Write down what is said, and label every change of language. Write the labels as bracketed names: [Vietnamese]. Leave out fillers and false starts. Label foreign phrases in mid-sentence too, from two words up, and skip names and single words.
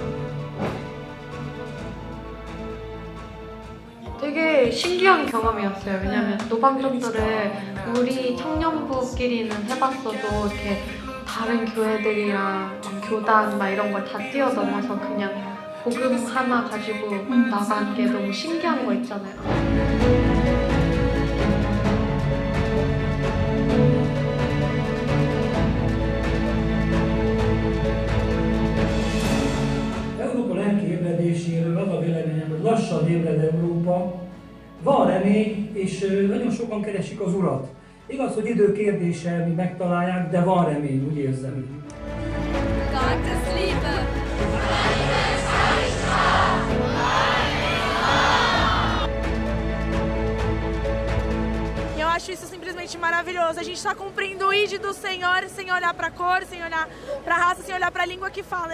[Korean] 되게 신기한 경험이었어요. 왜냐면 노방전도를 우리 청년부끼리는 해봤어도 이렇게 다른 교회들이랑 막 교단 막 이런 걸 다 뛰어넘어서 그냥 복음 하나 가지고 나간 게 너무 신기한 거 있잖아요. [Hungarian] Európa lelki ébredéséről az a véleményem, hogy lassan ébred Európa, van remény, és nagyon sokan keresik az Urat. Igaz, hogy idő kérdése, mi megtalálják, de van remény, úgy érzem. [German] Gottes Liebe. [Portuguese] Eu acho isso simplesmente maravilhoso. A gente está cumprindo o ID do Senhor sem olhar para a cor, sem olhar para a raça, sem olhar para a língua que fala.